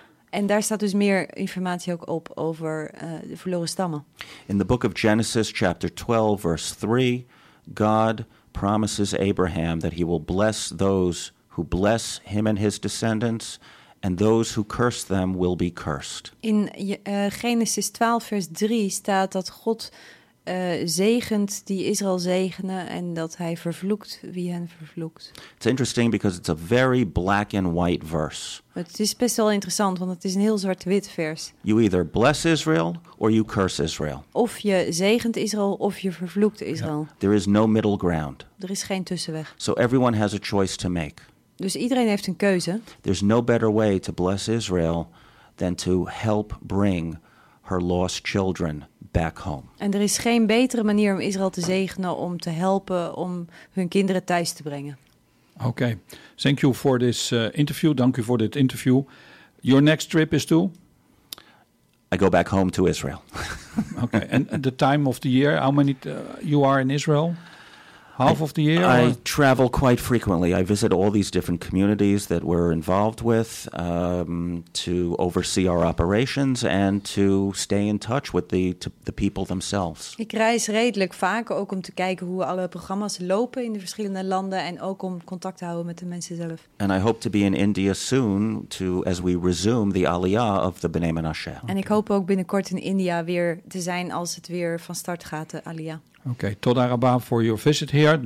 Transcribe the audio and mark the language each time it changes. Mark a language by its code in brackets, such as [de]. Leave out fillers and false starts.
[nl] En daar staat dus meer informatie ook op over de verloren stammen. [en] In the book of Genesis, chapter 12, verse 3, God promises Abraham that he will bless those who bless him and his descendants, and those who curse them will be cursed. [nl] In Genesis 12, vers 3 staat dat God zegent die Israël zegenen en dat hij vervloekt wie hen vervloekt. [en] It's interesting because it's a very black and white verse. [nl] Het is best wel interessant, want het is een heel zwart-wit vers. [en] You either bless Israel or you curse Israel. [nl] Of je zegent Israël of je vervloekt Israël. Yeah. [en] There is no middle ground. [nl] Er is geen tussenweg. [en] So everyone has a choice to make. [nl] Dus iedereen heeft een keuze. [en] There's no better way to bless Israel than to help bring her lost children back home. [nl] En er is geen betere manier om Israël te zegenen, om te helpen om hun kinderen thuis te brengen. [en] Okay. Thank you for this interview. [nl] Dank u voor dit interview. [en] Your next trip is to? I go back home to Israel. Okay. And the time of the year, how many you are in Israel? Half of the year? I travel quite frequently. I visit all these different communities that we're involved with to oversee our operations and to stay in touch with the people themselves. [nl] Ik reis redelijk vaak, ook om te kijken hoe alle programma's lopen in de verschillende landen en ook om contact te houden met de mensen zelf. [en] And I hope to be in India soon as we resume the Aliyah of the B'nai Menashe. [nl] En ik hoop ook binnenkort in India weer te zijn als het weer van start gaat, de Aliyah. [en] Okay, Todd Araba for your visit here.